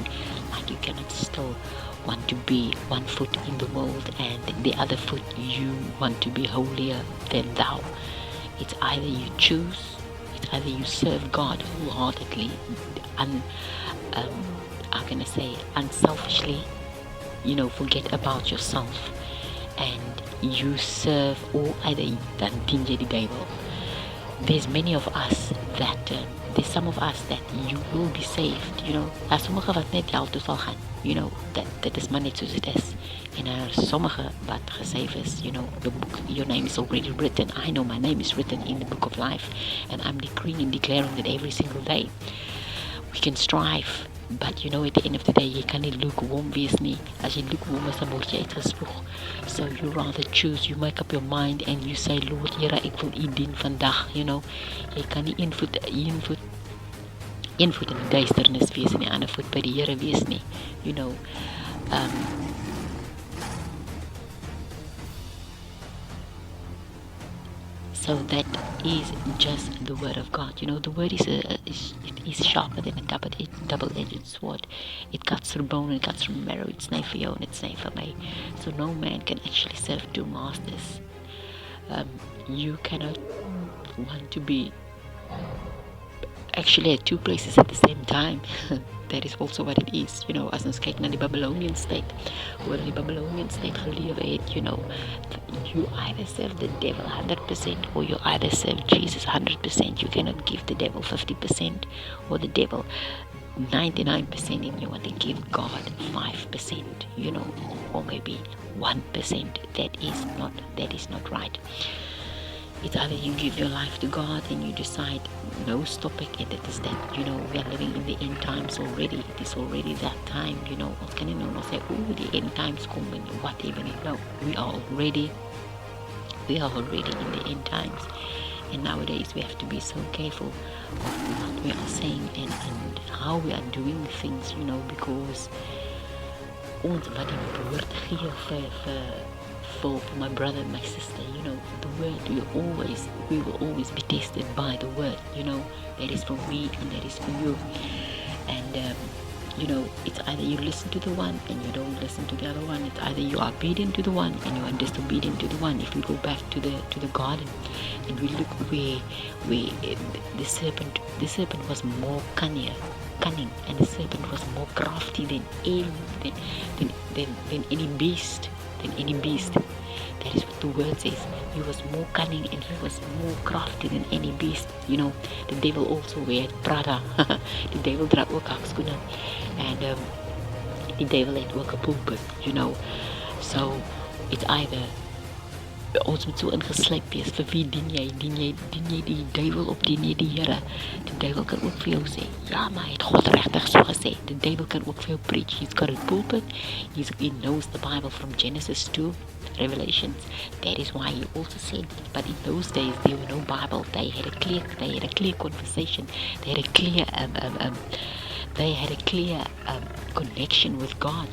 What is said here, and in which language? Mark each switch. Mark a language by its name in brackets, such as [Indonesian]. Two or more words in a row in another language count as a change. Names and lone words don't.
[English] Like, you cannot still want to be one foot in the world and the other foot you want to be holier than thou. It's either you serve God wholeheartedly, unselfishly, forget about yourself, and you serve, or either [Afrikaans] dan dien jy die Bible. [English] There's some of us that you will be saved, [Afrikaans] Daar sommige wat net hel toe sal gaan, dit is maar net soos dit is. En sommige wat gesave is, [English] the book, your name is already written. I know my name is written in the book of life, and I'm decreeing and declaring that every single day. We can strive, but at the end of the day, [Afrikaans] jy kan nie lukewarm wees nie. As jy lukewarm is, dan word jy uitgespoeg. [English] So you rather choose, you make up your mind and you say, Lord, [Afrikaans] Here, ek wil U dien vandag, Jy kan nie een voet in die duisternis wees en die ander voet by die Here wees nie, [English] So that is just the word of God. The word is sharper than a double-edged sword. It cuts through bone and it cuts through marrow. It's not for you and it's not for me. So no man can actually serve two masters. You cannot want to be actually at two places at the same time. That is also what it is. [Afrikaans] As ons kyk na die [English] Babylonian state, [Afrikaans] hoe die [English] Babylonian state [Afrikaans] gelewe het, [English] you either serve the devil 100% or you either serve Jesus 100%. You cannot give the devil 50% or the devil 99%, and you want to give God 5%, or maybe 1%. That is not right. It's either you give your life to God and you decide, no, stop it, and it is that, we are living in the end times already. It is already that time, [Afrikaans] Ons kan nie nou [English] say, the end times come and whatever. No, we are already in the end times. And nowadays we have to be so careful of what we are saying and how we are doing things, because [Afrikaans] ons wat die woord gee [English] for my brother and my sister, the word, we will always be tested by the word, that is for me and that is for you. And it's either you listen to the one and you don't listen to the other one. It's either you are obedient to the one and you are disobedient to the one. If we go back to the garden and we look where the serpent was more cunning, and the serpent was more crafty than any beast. That is what the word says. He was more cunning and he was more crafty than any beast. The devil also wear Prada. The devil [Afrikaans] dra ook hakskoene. [English] And the devil [Afrikaans] het ook 'n pulpit, [English] So it's either [Afrikaans] ons moet so ingeslyp wees, vir wie dien jy die duiwel of dien jy die Here? Die duiwel kan ook vir jou sê, ja, maar het God regtig so gesê? [English] The devil can [Afrikaans] ook vir jou [English] preach. He's got a pulpit. He knows the Bible from Genesis to Revelations. That is why he also said, but in those days there were no Bible. They had a clear conversation. They had a clear they had a clear connection with God.